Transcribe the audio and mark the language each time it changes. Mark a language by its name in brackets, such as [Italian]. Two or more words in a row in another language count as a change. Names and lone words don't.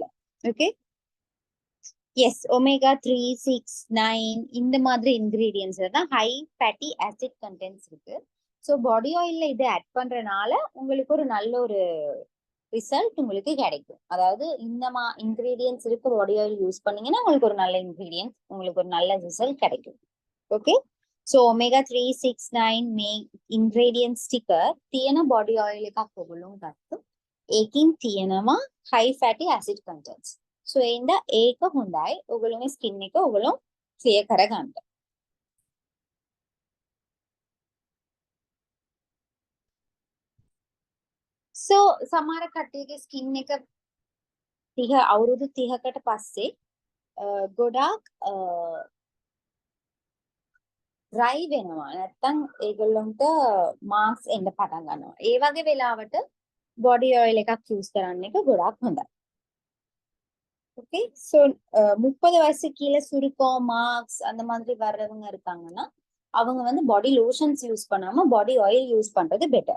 [English] okay, yes, [Tamil] ஒமேகா 3, 6, 9 இந்த மாதிரி இன்கிரீடியன்ஸ்ல தான் [English] high fatty acid contents [Tamil] இருக்கு. [English] so body oilla [Tamil] இதை ஆட் பண்றதுனால உங்களுக்கு ஒரு நல்ல ஒரு ரிசல்ட் உங்களுக்கு கிடைக்கும். அதாவது இந்த இன்கிரீடியன்ஸ் இருக்கு [English] body oil use [Tamil] பண்ணீங்கன்னா உங்களுக்கு ஒரு நல்ல இன்கிரீடியன்ஸ், உங்களுக்கு ஒரு நல்ல ரிசல்ட் கிடைக்கும். [English] okay, so omega [Sinhala] 3, 6, 9 මේ ingredients ටික තියෙන [English] body oil [Sinhala] එකක් ඔයගොල්ලෝ ගත්තොත් ඒකින් තියෙනවා [English] high fatty acid contents. [Sinhala] so එඳ ඒක හොඳයි ඔයගොල්ලෝගේ skin එක ඔයගොල්ලෝ clear කරගන්න. so සමහර කට්ටියගේ skin එක 30 අවුරුදු 30කට පස්සේ ගොඩාක් dry වෙනවා. නැත්තම් ඒගොල්ලන්ට marks එන්න පටන් ගන්නවා. ඒ වගේ වෙලාවට [English] body oil [Sinhala] එකක් use කරන්න එක ගොඩාක් හොඳයි. [English] okay, so [Tamil] 30 வயசு கீழே சுருக்கம் மார்க்ஸ் அந்த மாதிரி வர்றவங்க இருக்காங்கன்னா அவங்க வந்து [English] body lotions use [Tamil] பண்ணாம [English] body oil use [Tamil] பண்றது பெட்டர்.